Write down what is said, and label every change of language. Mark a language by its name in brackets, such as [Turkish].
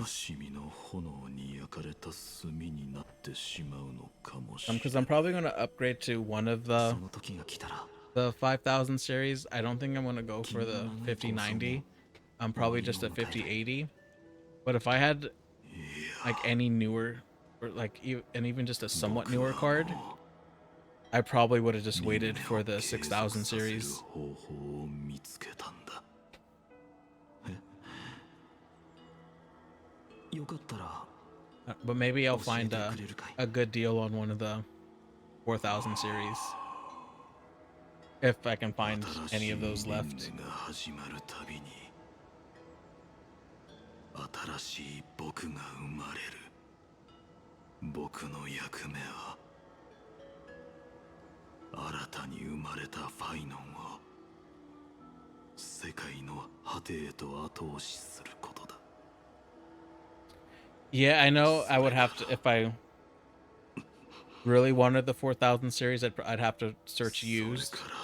[Japanese] 悲しみの炎に焼かれた炭になってしまうのかもしれない [English] because I'm probably gonna upgrade to one of the [Japanese] その時が来たら [English] 5000 series. I don't think I'm gonna go for the 5090. I'm probably just a 5080. But if I had like any newer, or like and even just a somewhat newer card, I probably would have just waited for the 6000 series. [Japanese] 方法を見つけたんだよかったら [English] But maybe I'll find a good deal on one of the 4000 series. If I can find any of those left. [Japanese] 新しい輪廻が始まるたびに新しい僕が生まれる僕の役目は新たに生まれたファイノンを世界の果てへと後押しすることだ [English] Yeah, I know I would have to, if I really wanted the 4000 series, I'd have to search used.